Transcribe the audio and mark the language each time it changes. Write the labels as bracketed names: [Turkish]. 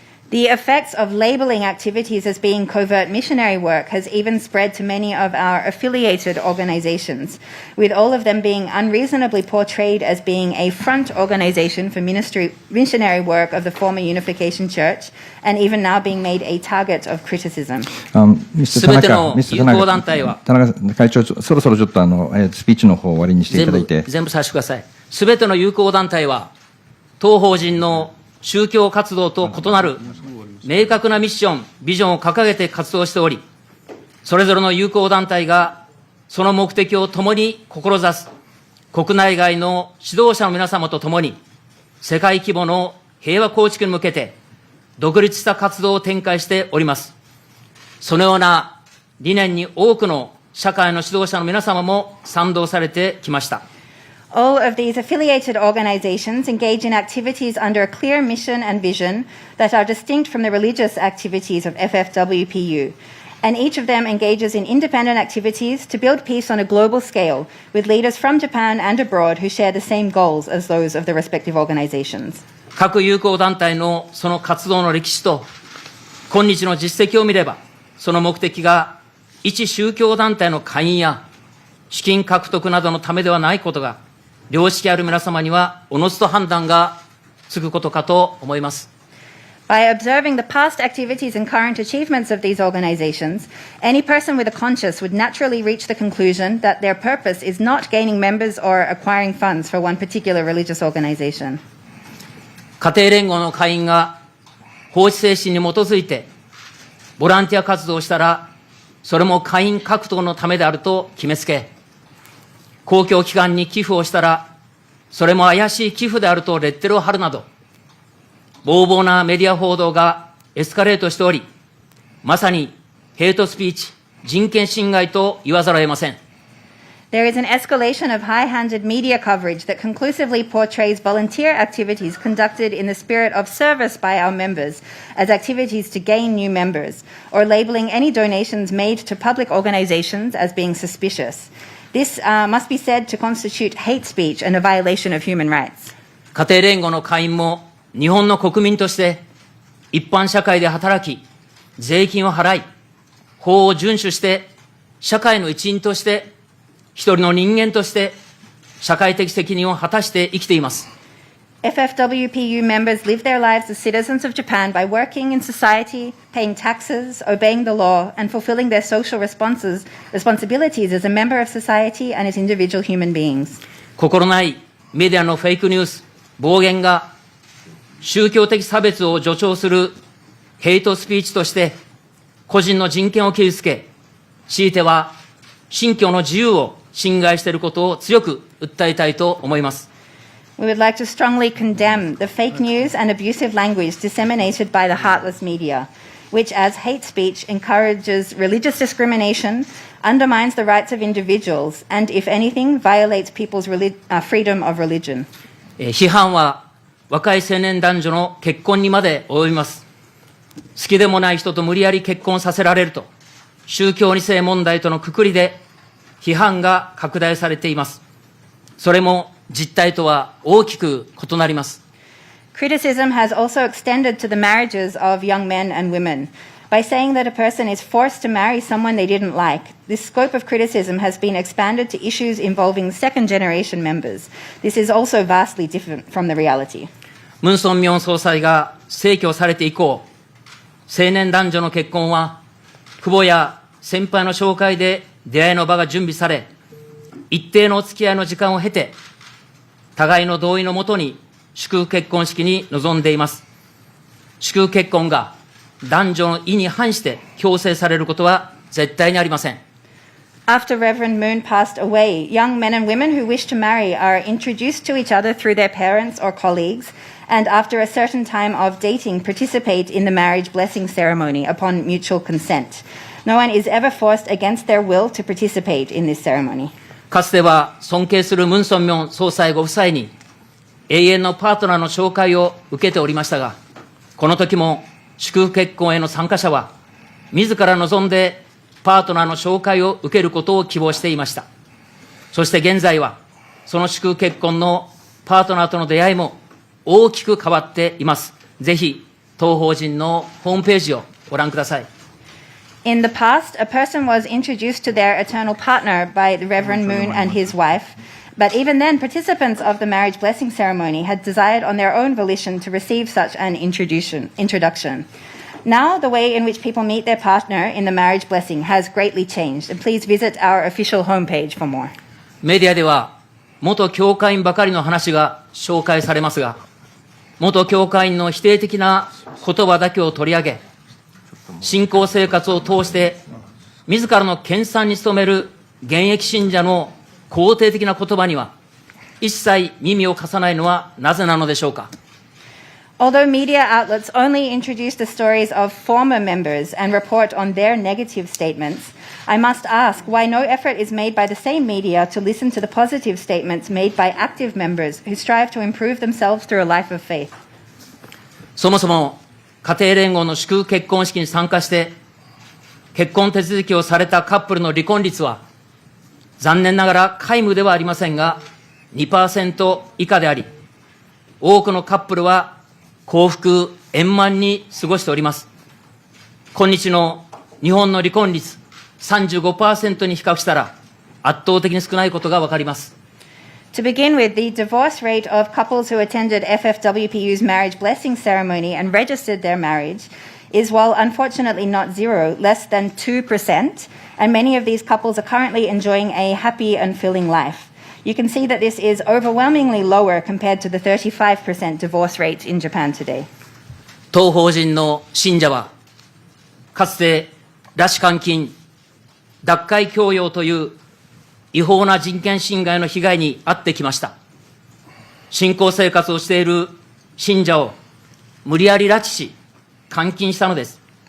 [English] The effects of labeling activities as being covert missionary work has even spread to many of our affiliated organizations, with all of them being unreasonably portrayed as being a front organization for missionary work of the former Unification Church, and even now being made a target of criticism. [Japanese] すべての友好団体は、田中会長、そろそろちょっとスピーチの方を終わりにしていただいて。全部させてください。すべての友好団体は、当法人の宗教活動と異なる明確なミッション、ビジョンを掲げて活動しており、それぞれの友好団体がその目的を共に志す国内外の指導者の皆様と共に世界規模の平和構築に向けて独立した活動を展開しております。そのような理念に多くの社会の指導者の皆様も賛同されてきました。 [English] All of these affiliated organizations engage in activities under a clear mission and vision that are distinct from the religious activities of FFWPU. And each of them engages in independent activities to build peace on a global scale with leaders from Japan and abroad who share the same goals as those of the respective organizations. [Japanese] 各友好団体のその活動の歴史と今日の実績を見れば、その目的が一宗教団体の会員や資金獲得などのためではないことが、良識ある皆様にはおのずと判断がつくことかと思います。 [English] By observing the past activities and current achievements of these organizations, any person with a conscience would naturally reach the conclusion that their purpose is not gaining members or acquiring funds for one particular religious organization. [Japanese] 家庭連合の会員が法治精神に基づいてボランティア活動をしたら、それも会員獲得のためであると決めつけ、公共機関に寄付をしたら、それも怪しい寄付であるとレッテルを貼るなど、暴暴なメディア報道がエスカレートしており、まさにヘイトスピーチ、人権侵害と言わざるを得ません。 [English] There is an escalation of high-handed media coverage that conclusively portrays volunteer activities conducted in the spirit of service by our members as activities to gain new members, or labeling any donations made to public organizations as being suspicious. This must be said to constitute hate speech and a violation of human rights. [Japanese] 家庭連合の会員も日本の国民として一般社会で働き、税金を払い、法を遵守して、社会の一員として、一人の人間として、社会的責任を果たして生きています。 [English] FFWPU members live their lives as citizens of Japan by working in society, paying taxes, obeying the law, and fulfilling their social responsibilities as a member of society and as individual human beings. [Japanese] 心ないメディアのフェイクニュース、暴言が宗教的差別を助長するヘイトスピーチとして、個人の人権を傷つけ、強いては信教の自由を侵害していることを強く訴えたいと思います。 [English] We would like to strongly condemn the fake news and abusive language disseminated by the heartless media, which, as hate speech, encourages religious discrimination, undermines the rights of individuals, and, if anything, violates people's freedom of religion. [Japanese] 批判は若い青年男女の結婚にまで及びます。好きでもない人と無理やり結婚させられると、宗教2世問題とのくくりで批判が拡大されています。それも実態とは大きく異なります。 [English] Criticism has also extended to the marriages of young men and women. By saying that a person is forced to marry someone they didn't like, this scope of criticism has been expanded to issues involving second-generation members. This is also vastly different from the reality. [Japanese] ムン・ソンミョン総裁が逝去されて以降、青年男女の結婚は、父母や先輩の紹介で出会いの場が準備され、一定のお付き合いの時間を経て、互いの同意のもとに祝福結婚式に臨んでいます。祝福結婚が男女の意に反して強制されることは絶対にありません。 [English] After Reverend Moon passed away, young men and women who wish to marry are introduced to each other through their parents or colleagues, and after a certain time of dating, participate in the marriage blessing ceremony upon mutual consent. No one is ever forced against their will to participate in this ceremony. [Japanese] かつては尊敬するムン・ソンミョン総裁ご夫妻に永遠のパートナーの紹介を受けておりましたが、この時も祝福結婚への参加者は自ら望んでパートナーの紹介を受けることを希望していました。そして現在はその祝福結婚のパートナーとの出会いも大きく変わっています。ぜひ当法人のホームページをご覧ください。 [English] In the past, a person was introduced to their eternal partner by the Reverend Moon and his wife, but even then, participants of the marriage blessing ceremony had desired on their own volition to receive such an introduction. Now, the way in which people meet their partner in the marriage blessing has greatly changed, and please visit our official homepage for more. [Japanese] メディアでは元教会員ばかりの話が紹介されますが、元教会員の否定的な言葉だけを取り上げ、信仰生活を通して自らの研鑽に努める現役信者の肯定的な言葉には一切耳を貸さないのはなぜなのでしょうか。 [English] Although media outlets only introduce the stories of former members and report on their negative statements, I must ask why no effort is made by the same media to listen to the positive statements made by active members who strive to improve themselves through a life of faith. [Japanese] そもそも家庭連合の祝福結婚式に参加して結婚手続きをされたカップルの離婚率は残念ながら皆無ではありませんが 2% 以下であり、多くのカップルは幸福円満に過ごしております。今日の日本の離婚率 35% に比較したら圧倒的に少ないことがわかります。 [English] To begin with, the divorce rate of couples who attended FFWPU's marriage blessing ceremony and registered their marriage is, while unfortunately not zero, less than 2%, and many of these couples are currently enjoying a happy and fulfilling life. You can see that this is overwhelmingly lower compared to the 35% divorce rate in Japan today. [Japanese] 当法人の信者は、かつて拉致監禁、脱会強要という違法な人権侵害の被害に遭ってきました。信仰生活をしている信者を無理やり拉致し、監禁したのです。